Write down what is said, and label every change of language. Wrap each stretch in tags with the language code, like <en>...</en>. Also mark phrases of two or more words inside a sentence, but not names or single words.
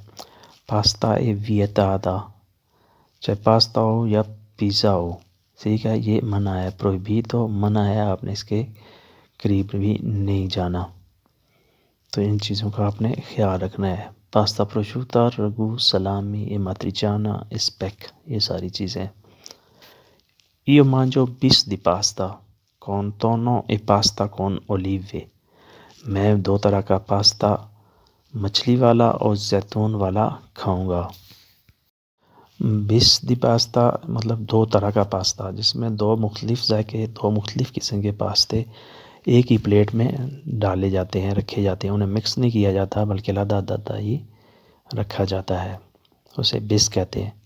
<it>Pasta è vietata,</it> <ur>چاہے پاستا ہو یا پیزا ہو، ٹھیک ہے، یہ منع ہے، پروہیبیٹو، منع ہے، آپ نے اس کے قریب بھی نہیں جانا، تو ان چیزوں کا آپ نے خیال رکھنا ہے۔</ur> <it>pasta prosciutto,</it> <ur>رگو، سلامی، ماتریچانا، اسپیک، یہ ساری چیزیں۔</ur> <it>Io mangio bis di pasta con tonno e pasta con olive۔</it> <ur>میں 2 طرح کا پاستا، مچھلی والا اور زیتون والا کھاؤں گا۔</ur> <it>bis di pasta</it> <ur>مطلب 2 طرح کا پاستا، جس میں 2 مختلف ذائقے، 2 مختلف قسم کے پاستے ایک ہی پلیٹ میں ڈالے جاتے ہیں، رکھے جاتے ہیں، انہیں مکس نہیں کیا جاتا بلکہ علیحدہ ہی رکھا جاتا ہے، اسے بس کہتے ہیں۔</ur>